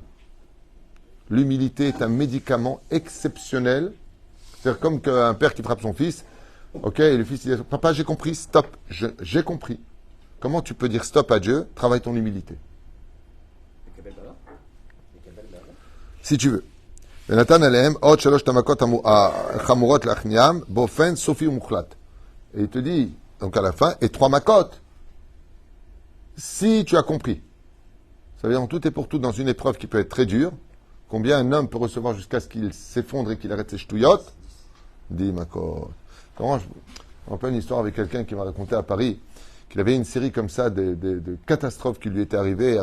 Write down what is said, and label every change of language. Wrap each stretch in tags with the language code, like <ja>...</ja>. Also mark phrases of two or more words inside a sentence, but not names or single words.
<fr>L'humilité est un médicament exceptionnel. C'est-à-dire comme qu'un père qui frappe son fils, ok, et le fils dit, papa, j'ai compris, stop, j'ai compris. Comment tu peux dire stop à Dieu? Travaille ton humilité. Si tu veux.</fr> <he>ונתן עליהם עוד 3 המכות החמורות להכניעם באופן סופי ומוחלט.</he> <fr>Et il te dit, donc à la fin, et 3 makot, si tu as compris. Ça veut dire en tout et pour tout, dans une épreuve qui peut être très dure, combien un homme peut recevoir jusqu'à ce qu'il s'effondre et qu'il arrête ses ch'touillottes? Dit makot. Comment je me rappelle une histoire avec quelqu'un qui m'a raconté à Paris qu'il avait une série comme ça de catastrophes qui lui étaient arrivées.</fr>